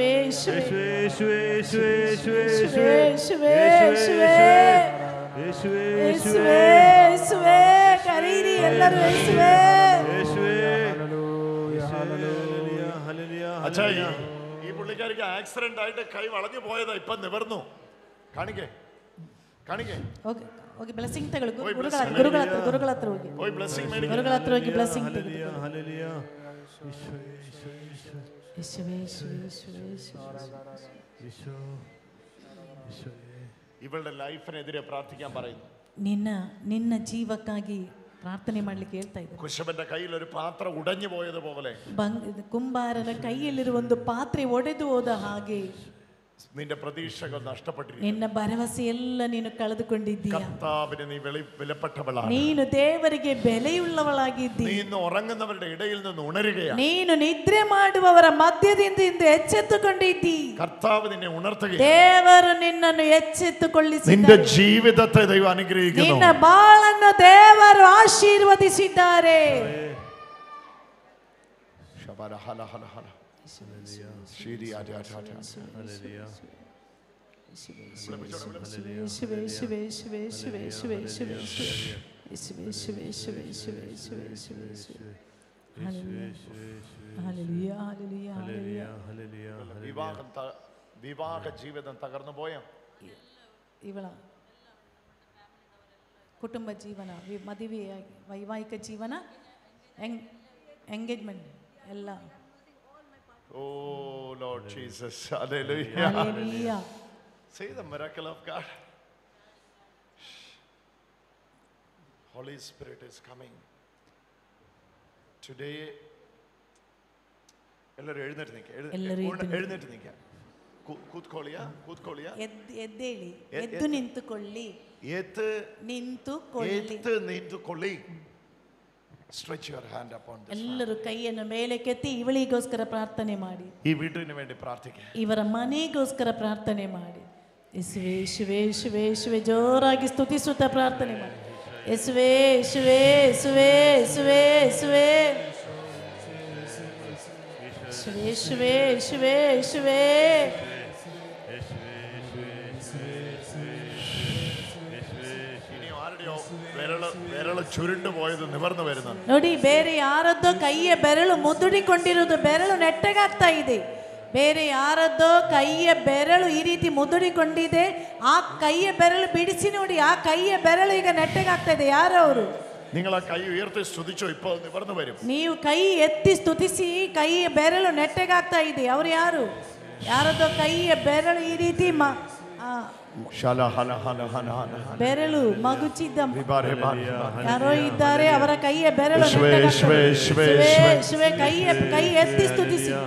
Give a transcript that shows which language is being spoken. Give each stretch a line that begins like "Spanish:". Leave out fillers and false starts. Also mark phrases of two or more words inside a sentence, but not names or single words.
Malayalam: കരീരി എല്ലാവരും യേശുവേ. അച്ഛാ, ഈ പുള്ളിക്കാരിക്ക് ആക്സിഡന്റ് ആയിട്ട് കൈ വളഞ്ഞു പോയതാ, ഇപ്പൊ നിവർന്നു. കാണിക്കേ.
Kannada: ಓಕೆ ಬ್ಲೆಸ್ಸಿಂಗ್ ತಗೊಳ್ಳಿ. ಗುರುಗಳ ಹತ್ರ ಹೋಗಿ. ಗುರುಗಳ ಹತ್ರ ಹೋಗಿ ಬ್ಲೆಸ್ಸಿಂಗ್ ತಗೊಳ್ಳಿ.
Malayalam: ഇവളുടെ ലൈഫിനെതിരെ പ്രാർത്ഥിക്കാൻ പറയുന്നു.
Kannada: ನಿನ್ನ ಜೀವಕ್ಕಾಗಿ ಪ್ರಾರ್ಥನೆ ಮಾಡ್ಲಿಕ್ಕೆ ಹೇಳ್ತಾ ಇದ್ದಾರೆ.
Malayalam: കുശവന്റെ കയ്യിൽ ഒരു പാത്രം ഉടഞ്ഞു പോയതുപോലെ,
Kannada: ಕುಂಬಾರನ ಕೈಯಲ್ಲಿರುವ ಒಂದು ಪಾತ್ರೆ ಒಡೆದು ಹೋದ ಹಾಗೆ
Malayalam: നിന്റെ പ്രതീക്ഷകൾ നഷ്ടപ്പെട്ടിരിക്കുന്നു.
Kannada: ನಿನ್ನ ಭರವಸೆಯೆಲ್ಲ ನೀನು ಕಳೆದುಕೊಂಡಿದ್ದೀಯ.
Malayalam: കർത്താവിന് നീ വിലപ്പെട്ടവളാണ്.
Kannada: ನೀನು ದೇವರಿಗೆ ಬೆಲೆಯುಳ್ಳವಳಾಗಿದ್ದೀಯ.
Malayalam: നീ ഇന്ന് ഉറങ്ങുന്നവരുടെ ഇടയിൽ നിന്ന് ഉണരുകയാണ്.
Kannada: ನೀನು ನಿದ್ರೆ ಮಾಡುವವರ ಮಧ್ಯದಿಂದ ಎಚ್ಚೆತ್ತುಕೊಂಡಿದ್ದೀ.
Malayalam: കർത്താവ് നിന്നെ ഉണർത്തുകയാണ്.
Kannada: ದೇವರು ನಿನ್ನನ್ನು ಎಚ್ಚೆತ್ತುಕೊಳ್ಳಿಸಿದ್ದಾರೆ.
Malayalam: നിന്റെ ജീവിതത്തെ ദൈവം അനുഗ്രഹിക്കുന്നു.
Kannada: ನಿನ್ನ ಬಾಳನ್ನು ದೇವರು ಆಶೀರ್ವದಿಸಿದ್ದಾರೆ. ಶಬರ ಹಲ ಹಲ ಹಲ ಶಿರಿ ಆಟ ಆಟ ಆಟ
English: Hallelujah.
Malayalam: വിവാഹ ജീവിതം തകർന്നു പോയ
Kannada: ಇವಳ ಕುಟುಂಬ ಜೀವನ, ಮದುವೆ, ವೈವಾಹಿಕ ಜೀವನ, ಎಂಗೇಜ್ಮೆಂಟ್ ಎಲ್ಲ.
English: Oh Lord Jesus, hallelujah. Hallelujah. See the miracle of God. Holy Spirit is coming. Today,
Malayalam: എല്ലാവരും എഴുന്നേറ്റ് നിൽക്കുക.
Kannada: ಕೂತ್ಕೊಳ್ಳಿಯಾ ಎದ್ದೇಳಿ, ಎದ್ದು ನಿಂತುಕೊಳ್ಳಿ, ನಿಂತುಕೊಳ್ಳಿ.
English: Stretch your hand upon this.
Kannada: ಎಲ್ಲರೂ ಕೈಯನ್ನು ಮೇಲಕ್ಕೆತ್ತಿ ಇವಳಿಗೋಸ್ಕರ ಪ್ರಾರ್ಥನೆ ಮಾಡಿ.
Malayalam: ಈ വീടിന് വേണ്ടി പ്രാർത്ഥിക്കുക.
Kannada: ಇವರ ಮನೆಗೋಸ್ಕರ ಪ್ರಾರ್ಥನೆ ಮಾಡಿ. ಯೇಸುವೇ ಯೇಸುವೇ ಯೇಸುವೇ ಯೇಸುವೇ ಜೋರಾಗಿ ಸ್ತುತಿಸುತ್ತಾ ಪ್ರಾರ್ಥನೆ ಮಾಡಿ. ಯೇಸುವೇ ಯೇಸುವೇ ಯೇಸುವೇ ಯೇಸುವೇ ಯೇಸುವೇ ಯೇಸುವೇ ಯೇಸುವೇ ಯೇಸುವೇ
Malayalam: ബെരളു ചുരുണ്ടു പോയതു നിവർന്നു വരുന്നു.
Kannada: ನೋಡಿ, ಬೇರೆ ಯಾರದ್ದೋ ಕೈಯ ಬೆರಳು ಮುದುಡಿಕೊಂಡಿರುವುದು, ಬೆರಳು ನೆಟ್ಟಗಾಗ್ತಾ ಇದೆ. ಬೇರೆ ಯಾರದ್ದೋ ಕೈಯ ಬೆರಳು ಈ ರೀತಿ ಮುದುಡಿಕೊಂಡಿದೆ. ಆ ಕೈಯ ಬೆರಳು ಬಿಡಿಸಿ ನೋಡಿ, ಆ ಕೈಯ ಬೆರಳು ಈಗ ನೆಟ್ಟಗಾಗ್ತಾ ಇದೆ. ಯಾರು ಅವರು?
Malayalam: നിങ്ങൾ ആ കൈ ഉയർത്തി സ്തുതിച്ചോ, ഇപ്പോൾ നിവർന്നു വരും.
Kannada: ನೀವು ಕೈ ಎತ್ತಿ ಸ್ತುತಿಸಿ, ಕೈಯ ಬೆರಳು ನೆಟ್ಟಗಾಗ್ತಾ ಇದೆ. ಅವರು ಯಾರು? ಯಾರದ್ದೋ ಕೈಯ ಬೆರಳು ಈ ರೀತಿ ಬೆರಳು ಮಗುಚಿದ್ದ ಯಾರೋ ಇದ್ದಾರೆ, ಅವರ ಕೈಯ ಬೆರಳು ಕೈ ಎತ್ತಿ ಸ್ತುತಿಸಿ.